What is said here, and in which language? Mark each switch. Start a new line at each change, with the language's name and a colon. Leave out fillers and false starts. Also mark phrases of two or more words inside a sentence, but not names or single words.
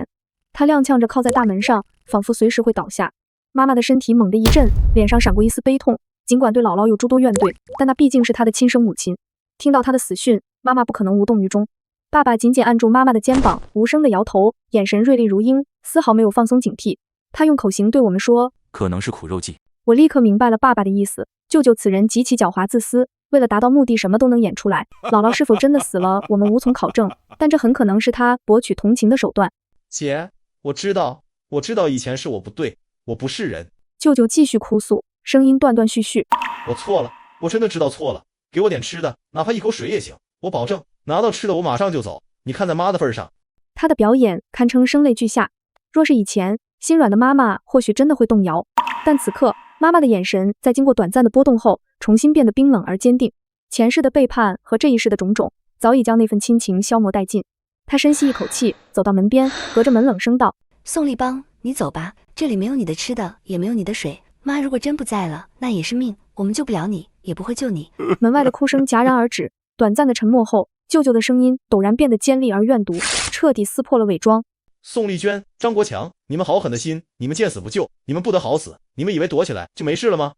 Chinese: 他踉蹌着靠在大門上，仿佛隨時會倒下。媽媽的身體猛地一震，臉上閃過一絲悲痛。儘管對姥姥有諸多怨懟，但那畢竟是她的親生母親。聽到她的死訊，媽媽不可能無動於衷。爸爸緊緊按住媽媽的肩膀，無聲地搖頭，眼神銳利如鷹，絲毫沒有放鬆警惕。他用口型對我們說：“ 可能是苦肉計。” 我立刻明白了爸爸的意思。舅舅此人极其狡猾自私，為了達到目的，什麼都能演出來。姥姥是否真的死了，我們無從考證，但這很可能是他博取同情的手段。姐，我知道以前是我不对，我不是人。舅舅繼續哭訴，聲音斷斷續續。我錯了，我真的知道錯了。給我點吃的，哪怕一口水也行，我保證拿到吃的我馬上就走。你看在媽的份上。他的表演堪稱聲淚俱下。若是以前，心軟的媽媽或許真的會動搖，但此刻媽媽的眼神在經過短暫的波動後，重新變得冰冷而堅定。前世的背叛和這一世的種種，早已將那份親情消磨殆盡。她深吸一口氣，走到門邊，隔着門冷聲道：“ 宋立邦，你走吧，這裡沒有你的吃的，也沒有你的水。媽如果真不在了，那也是命，我們救不了你，也不會救你。” 門外的哭聲戛然而止，短暫的沉默後，舅舅的聲音陡然變得尖利而怨毒，徹底撕破了偽裝。宋丽娟、張國強，你們好狠的心，你們見死不救，你們不得好死，你們以為躲起來就沒事了嗎？